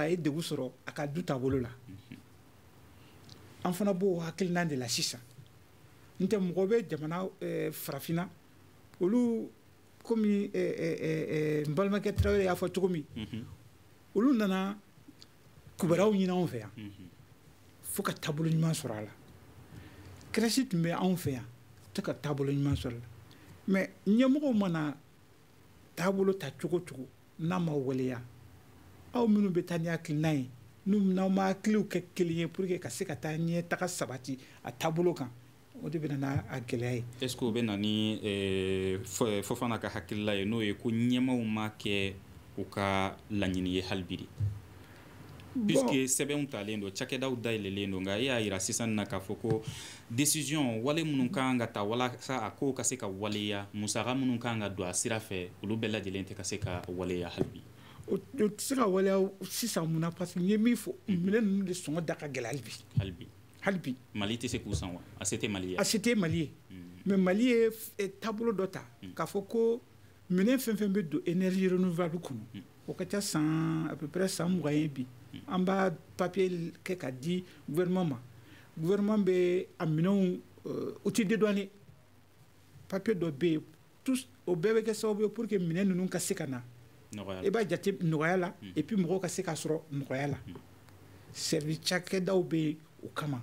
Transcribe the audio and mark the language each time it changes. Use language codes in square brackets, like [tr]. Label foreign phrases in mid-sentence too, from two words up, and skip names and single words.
[bm] a ye degun sɔrɔ a ka du taabolo la an fana b'o hakilina de la sisan n tɛ mɔgɔ bɛ jamana farafinna olu komi n balimakɛ Tarawele y'a fɔ cogo min olu nana kibaruyaw ɲini anw fɛ yan fo ka taabolo ɲuman sɔrɔ a la kɛrɛsi tun bɛ anw fɛ yan tɛ ka taabolo ɲuman sɔrɔ a la mais ɲɛmɔgɔw mana taabolo ta cogo cogo n'a ma waleya aw minnu bɛ taa ni hakilina ye n'aw ma hakiliw kɛ kelen ye [fr] pour que [bm] ka se ka taa ɲɛ taga sabati a taabolo kan o de bɛ na a gɛlɛya ye. [fr] est ce que [bm] o bɛ na ni Fofana ka hakilila ye n'o ye ko ɲɛmaw ma kɛ u ka laɲini ye hali bi de puisque sɛbɛnw talen don cakɛdaw dayɛlɛlen don nka e y'a yira sisan na k'a fɔ ko décision wale minnu kan ka ta walasa a kow ka se ka waleya musaka minnu kan ka don a sira fɛ olu bɛɛ lajɛlen tɛ ka se ka waleya hali bi. o tɛ se ka waleya sisan mun na [fr] parce que [bm] n ye min fɔ minɛn ninnu de sɔngɔ da ka gɛlɛ hali bi Mali tɛ se k'u san wa a se tɛ Mali ye a se tɛ Mali ye mais Mali ye taabolo dɔ ta k'a fɔ ko minɛn fɛn fɛn bɛ don [fr] énergie renouvelable [bm] kɔnɔ o ka ca [fr] à peu près [bm] 20 ye bi an b'a papier kɛ ka di gouvernement ma gouvernement bɛ a minɛnw u tɛ dédouaner papier dɔ bɛ yen tous o bɛɛ bɛ kɛ sababu ye [fr] pour que [bm] minɛn ninnu ka se ka na i b'a jate nɔgɔya la [fr] et puis [bm] mɔgɔw ka se k'a sɔrɔ nɔgɔya la service cakɛdaw bɛ yen o kama